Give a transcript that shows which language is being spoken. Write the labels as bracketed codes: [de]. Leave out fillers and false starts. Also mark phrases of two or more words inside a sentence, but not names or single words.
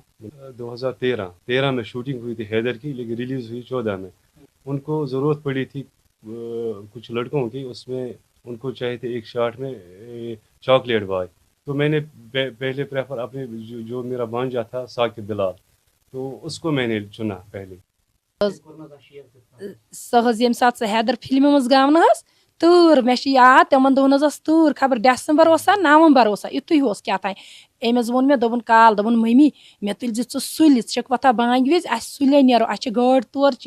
[ur] 2013 میں شوٹنگ ہوئی تھی حیدر کی, لیکن ریلیز ہوئی 14 میں. ان کو ضرورت پڑی تھی کچھ لڑکوں کی. اس میں ان کو چاہیے تھے ایک شاٹ میں [en] chocolate boy. [ur] تو میں نے پہلے پریفر اپنے جو میرا بانجا تھا ثاقب بلال, تو اس کو میں نے چنا پہلے. [ks] سہ یم سات حیدر فلمہِ منٛز گاو نہ تۭر مےٚ چھِ یاد تِمن دۄہن ٲس تۭر خبر ڈیسمبر اوسا نومبر اوسا یِتُے اوس کیٛاہ تام. أمۍ ووٚن مےٚ دوٚپُن کال دوٚپُن مٔمی مےٚ تُلۍ زِ ژٕ سُلہِ, ژٕ چھَکھ وۄتھان بانگہِ وِزِ اَسہِ سُلے نیرو, اَسہِ چھِ گٲڑۍ تورچی.